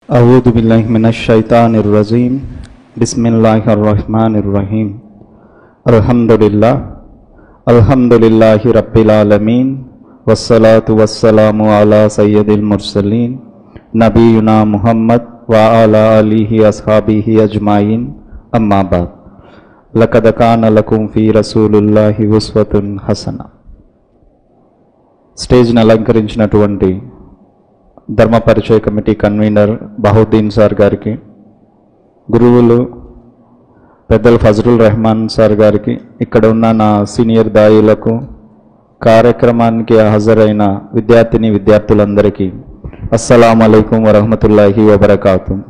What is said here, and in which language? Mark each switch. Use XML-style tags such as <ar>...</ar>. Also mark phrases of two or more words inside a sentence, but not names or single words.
<ar>أعوذ بالله من الشيطان الرجيم بسم الله الرحمن الرحيم الحمد لله رب العالمين والصلاة والسلام على سيد المرسلين نبينا محمد وعلى آله أصحابه أجمعين أما بعد لقد كان لكم في رسول الله أسوة حسنة.</ar> <te>స్టేజ్ని అలంకరించినటువంటి ధర్మ పరిచయ</te> <en>committee convener</en> <te>బహుద్దీన్ సార్ గారికి, గురువులు పెద్దలు ఫజలుర్ రెహమాన్ సార్ గారికి, ఇక్కడ ఉన్న నా సీనియర్ దాయులకు, కార్యక్రమానికి హాజరైన విద్యార్థిని విద్యార్థులందరికీ</te> <ar>السلام عليكم ورحمة الله وبركاته.</ar>